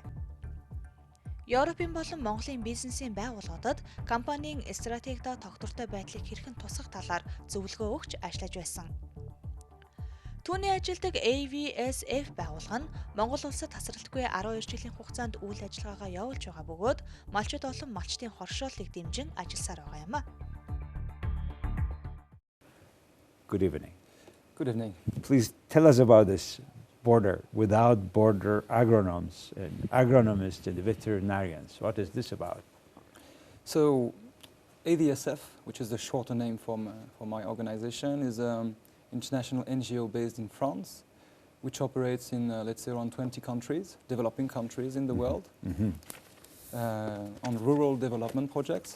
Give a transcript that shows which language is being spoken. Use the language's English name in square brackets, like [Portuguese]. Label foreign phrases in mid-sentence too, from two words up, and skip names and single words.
[Mongolian] Европын болон Монголын бизнесийн байгууллагуудад компанийн стратегидаа тогтвортой байдлыг хэрхэн тусгах талаар зөвлөгөө өгч ажиллаж байсан. Түүний ажилдаг AVSF байгууллага нь Монгол улсад тасралтгүй 12 жилийн хугацаанд үйл ажиллагаагаа явуулж байгаа бөгөөд малчид олон малчдын хоршооллыг дэмжин ажилласаар байгаа юм а. [English] Good evening. Good evening. Please tell us about this border without border agronomists and veterinarians. What is this about? So, AVSF, which is the shorter name for my organization, is an international NGO based in France, which operates in, let's say, around 20 countries, developing countries in the world, on rural development projects.